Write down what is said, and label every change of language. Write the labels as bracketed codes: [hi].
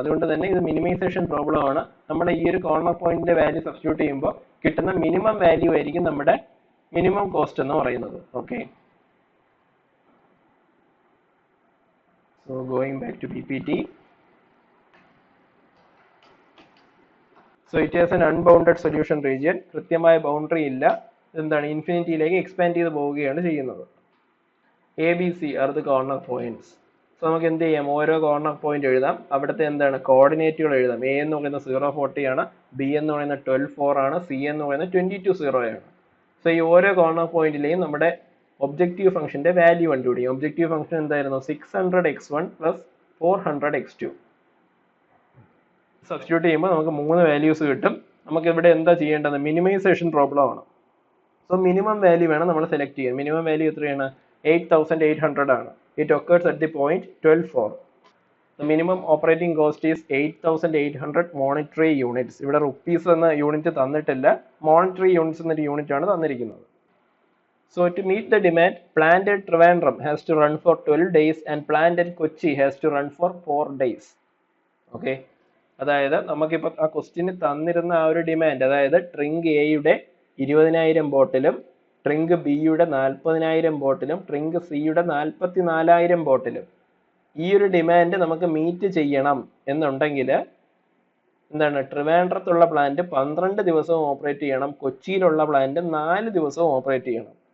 [ml] അതുകൊണ്ട് തന്നെ ഇത് മിനിമൈസേഷൻ പ്രോബ്ലം ആണ്. നമ്മുടെ ഈ ഒരു കോർണർ പോയിന്റിന്റെ വാല്യൂ സബ്സ്റ്റിറ്റ്യൂട്ട് ചെയ്യുമ്പോൾ കിട്ടുന്ന മിനിമം വാല്യൂ ആയിരിക്കും നമ്മുടെ മിനിമം കോസ്റ്റ് എന്ന് പറയുന്നത്. [en] Okay, so going back to PPT. So it has an unbounded solution region. [ml] കൃത്യമായ ബൗണ്ടറി ഇല്ല. എന്താണ്? ഇൻഫിനിറ്റിയിലേക്ക് എക്സ്പാൻഡ് ചെയ്ത് പോവുകയാണ് ചെയ്യുന്നത്. [en] A B C are the corner points. [ml] So നമുക്ക് എന്ത് ചെയ്യാം? ഓരോ കോർണർ പോയിന്റ് എഴുതാം. അവിടുത്തെ എന്താണ്? കോർഡിനേറ്റുകൾ എഴുതാം. എ എന്ന് പറയുന്നത് 0, 40 ആണ്. ബി എന്ന് പറയുന്നത് 12, 4 ആണ്. സി എന്ന് പറയുന്നത് 22, 0 ആണ്. സോ ഈ ഓരോ കോർണർ പോയിന്റിലെയും നമ്മുടെ ഒബ്ജക്റ്റീവ് ഫംഗ്ഷന്റെ വാല്യൂ കണ്ടുപിടിക്കും. ഒബ്ജക്റ്റീവ് ഫംഗ്ഷൻ എന്തായിരുന്നു? 600x1 plus 400x2. സബ്സ്റ്റിറ്റ്യൂട്ട് ചെയ്യുമ്പോൾ നമുക്ക് 3 വാല്യൂസ് കിട്ടും. നമുക്ക് ഇവിടെ എന്താ ചെയ്യേണ്ടത്? മിനിമൈസേഷൻ പ്രോബ്ലം ആണ്. സോ മിനിമം വാല്യൂ വേണം നമ്മൾ സെലക്ട് ചെയ്യാൻ. മിനിമം വാല്യൂ എത്രയാണ്? 8800 ആണ്. [en] It occurs at the point 12, 4. The minimum operating cost is 8800 monetary units. [ml] ഇവിടെ റുപ്പീസ് എന്ന യൂണിറ്റ് തന്നിട്ടില്ല, മോണിറ്ററി യൂണിറ്റ്സ് എന്നൊരു യൂണിറ്റ് ആണ് തന്നിരിക്കുന്നത്. [en] So to meet the demand, plant at Trivandrum has to run for 12 days and plant at Kochi has to run for 4 days. Okay. [ml] അതായത് നമുക്കിപ്പോൾ ആ question തന്നിരുന്ന ആ ഒരു ഡിമാൻഡ്, അതായത് ട്രിങ്ക് എയുടെ 20,000 ബോട്ടിലും ട്രിങ്ക് ബിയുടെ 40,000 ബോട്ടിലും ട്രിങ്ക് സിയുടെ 44,000 ബോട്ടിലും ഈ ഒരു ഡിമാൻഡ് നമുക്ക് മീറ്റ് ചെയ്യണം എന്നുണ്ടെങ്കിൽ എന്താണ്, ട്രിവാൻഡ്രത്തുള്ള പ്ലാന്റ് 12 ദിവസവും ഓപ്പറേറ്റ് ചെയ്യണം, കൊച്ചിയിലുള്ള പ്ലാന്റ് 4 ദിവസവും ഓപ്പറേറ്റ് ചെയ്യണം.